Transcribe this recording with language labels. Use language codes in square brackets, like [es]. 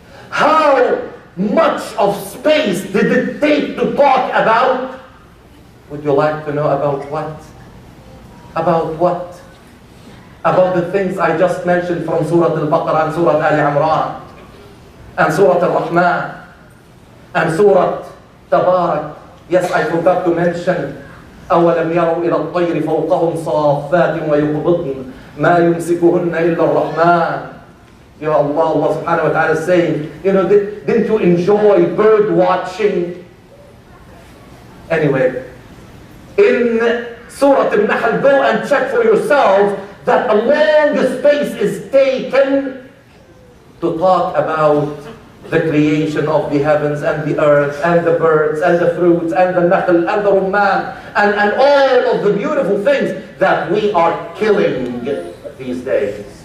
[en] How much of space did it take to talk about? Would you like to know about what? About what? About the things I just mentioned from Surah Al-Baqarah and Surah Al-Imran and Surah Al-Rahman and Surah Tabarak. Yes, I forgot to mention [ar] أَوَلَمْ يَرَوْا إِلَى الطَّيْرِ فَوْقَهُمْ صَافَّاتٍ وَيُقْبِضْنَ مَا يُمْسِكُهُنَّ إِلَّا الرَّحْمَنِ. [en] Ya Allah, Allah subhanahu wa ta'ala is saying, you know, didn't you enjoy bird watching? Anyway, in Surah Al-Nahl, go and check for yourself that a long space is taken to talk about the creation of the heavens and the earth and the birds and the fruits and the nahl and the rumman and all of the beautiful things that we are killing these days.